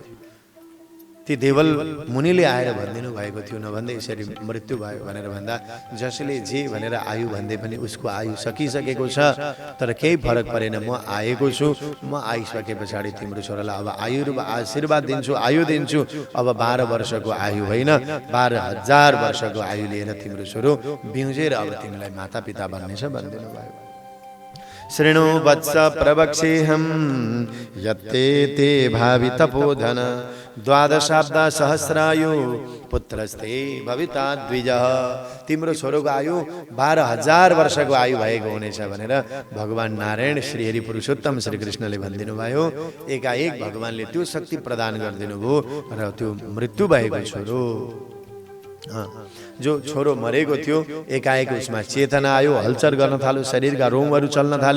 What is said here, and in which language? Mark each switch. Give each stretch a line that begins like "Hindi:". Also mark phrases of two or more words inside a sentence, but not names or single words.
Nepali: ती देवल मुनिले आएर भनिदिनु भएको थियो, नभन्दै यसरी मृत्यु भयो भनेर भन्दा, जसले जे भनेर आयु भन्दै पनि उसको आयु सकिसकेको छ। तर केही फरक परेन, म आएको छु, म आइसके पछाडि तिम्रो छोरालाई अब आशीर्वाद दिन्छु, आयु दिन्छु। अब 12 वर्षको आयु होइन, 12,000 वर्षको आयु लिएर तिम्रो छोरो बिउजेर अब तिमीलाई माता पिता बन्नेछ भनिदिनु भयो।
Sanskrit: शृणु वत्स प्रवक्षेऽहं यत्ते ते भावि तपोधन द्वादशाब्द सहस्रायु पुत्रस्ते भविता द्विज।
Nepali: तिम्रो छोरोको आयु 12,000 वर्षको आयु भएको हुनेछ भनेर भगवान नारायण श्री हरि पुरुषोत्तम श्री कृष्णले भनिदिनु भयो। एकाएक भगवानले त्यो शक्ति प्रदान गरिदिनु भयो र त्यो मृत्यु भएको छोरो, जो छोरो मरेको थियो, एकाएक उसमा चेतना आयो, हलचल गर्न थाल्यो, शरीरका रोमहरू चल्न थाले।